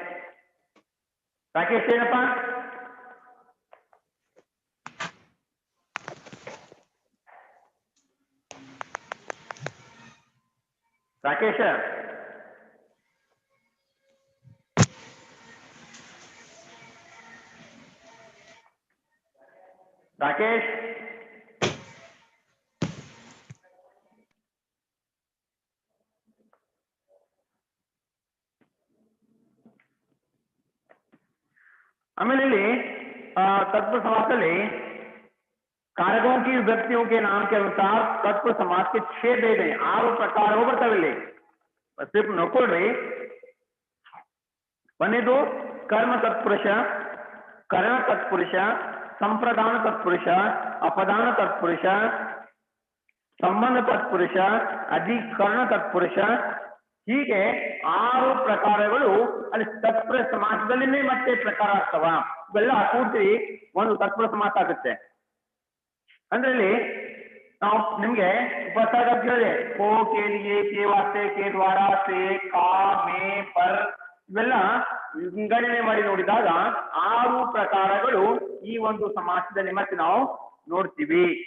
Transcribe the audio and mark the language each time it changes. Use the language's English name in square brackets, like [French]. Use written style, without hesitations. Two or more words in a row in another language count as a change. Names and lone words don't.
[Kannada] राकेश सेनप्पा, राकेश राकेश ಆಮೇಲೆ ಇಲ್ಲಿ [Hindi] तत्पुरुष समासದಲ್ಲಿ कारकों की व्यक्तियों के नाम के अनुसार तत्पुरुष समास के 6 भेद हैं, 6 प्रकार [Kannada] ಬರ್ತವೆ ಇಲ್ಲಿ, [Hindi] सिर्फ ನೋಡ್ಕೊಳ್ರಿ। ಒಂದೇದು कर्म तत्पुरुष, करण तत्पुरुष, संप्रदान तत्पुरुष, अपदान तत्पुरुष, संबंध तत्पुरुष, अधिकरण तत्पुरुष, [Kannada] ಹೀಗೆ 6 ಪ್ರಕಾರಗಳು ಅಲ್ಲಿ ತತ್ಪುರುಷ ಸಮಾಸದಲ್ಲಿನೇ ಮತ್ತೆ ಪ್ರಕಾರ ಆಗ್ತವ। ಇವೆಲ್ಲ ಪೂರ್ತಿ ಒಂದು ತತ್ಪುರುಷ ಸಮಾಸ ಆಗುತ್ತೆ। ಅಂದ್ರೆ ನಾವು ನಿಮ್ಗೆ ಉಪಸರ್ಗ ಹೇಳಿದೆ, [Hindi] को, के लिए, के वास्ते, के द्वारा, से, का, में, पर, [Kannada] ಇವೆಲ್ಲ ವಿಂಗಡಣೆ ಮಾಡಿ ನೋಡಿದಾಗ 6 ಪ್ರಕಾರಗಳು ಈ ಒಂದು ಸಮಾಸದಲ್ಲಿ ಮತ್ತೆ ನಾವು ನೋಡ್ತೀವಿ।